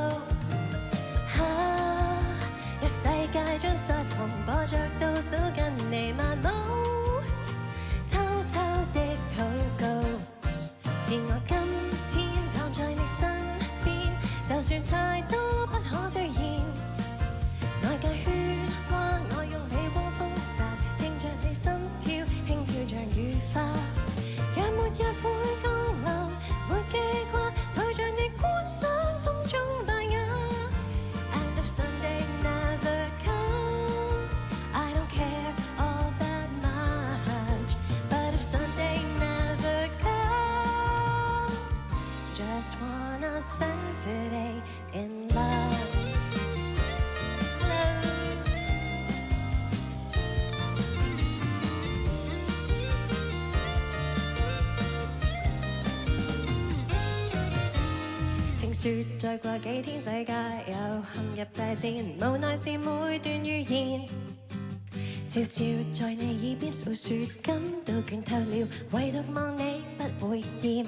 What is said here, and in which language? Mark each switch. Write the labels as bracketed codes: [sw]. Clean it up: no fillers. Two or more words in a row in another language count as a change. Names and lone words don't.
[zh] 若世界將失控，播着倒數跟你漫舞，偷偷的禱告，自我今天躺在你身邊，就算太多不可兌現，外界喧嘩，我用你窩風沙，聽着你心跳，輕飄像雨花。若末日會降臨，沒記掛，陪着你觀賞風中敗瓦。 [en] And if Sunday never comes, I don't care all that much. But if Sunday never comes, just wanna spend today in love. [zh] 聽說再過幾天世界又陷入大戰，無奈是每段預言，悄悄在你耳邊訴說，感到倦透了，唯獨望你不會厭。